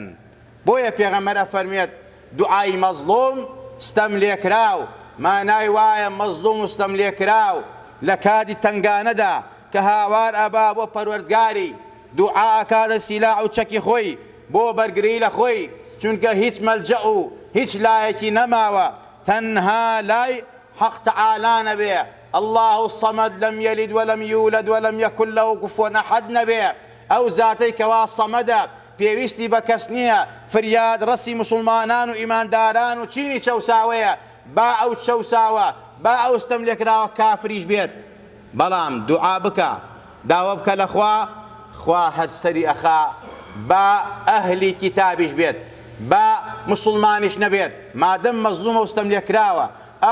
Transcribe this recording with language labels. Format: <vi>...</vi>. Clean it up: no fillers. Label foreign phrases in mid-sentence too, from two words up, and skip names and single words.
<ckb>بۆیە پێغەمبەر ئەفەرمێت دوعای مەزلوم ستەم لێکراو، مانای وایە مەزلوم و ستەم لێکراو لە کاتی تەنگانەدا کە هاوار ئەبا بۆ پەروەردگاری، دوعا ئەکاتە سیلاح و چەکی خۆی بۆ بەرگری لە خۆی، چونکە هیچ مەلجە و هیچ لایەکی نەماوە تەنها لای حەق تەعالا نەبێ.</ckb> <ar>الله الصمد لم يلد ولم يولد ولم يكن له كفوا أحد نەبێ.</ar> <ckb>ئەو زاتەی کەوا سەمەدە، پێویستی بە کەس نییە، فریاد ڕەسی مسلمانان و ئیمانداران و چینی چەوساوەیە، با ئەو چەوساوە، با ئەو ستەم لێکراوە کافریش بێت، بەڵام دوعا بکە، داوە بکە لە خوا هەر سەری ئەخا، با ئەهلی کتابیش بێت، با مسلمانیش نەبێت، مادەم مەزلومە و ستەم لێکراوە.</ckb>